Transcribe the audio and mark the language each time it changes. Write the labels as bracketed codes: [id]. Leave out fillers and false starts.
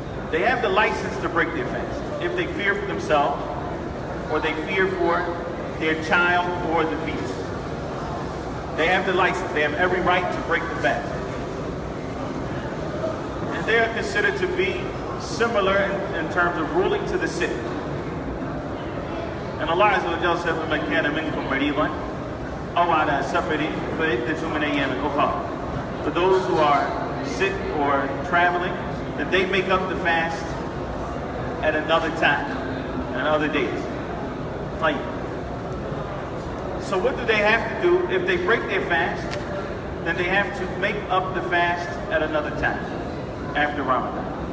[en] They have the license to break their fast if they fear for themselves, or they fear for their child or the fetus. They have the license. They have every right to break the fast. And they are considered to be similar in terms of ruling to the sick. And Allah Azza wa Jalla said, [ar] فَمَنْ كَانَ مِنْكُمْ مَرِيضًا أَوْ عَلَى سَفَرٍ فَعِدَّةٌ مِنْ أَيَّامٍ أُخَرَ. [en] For those who are sick or traveling, that they make up the fast at another time, and other days. Like, so what do they have to do? If they break their fast, then they have to make up the fast at another time, after Ramadan.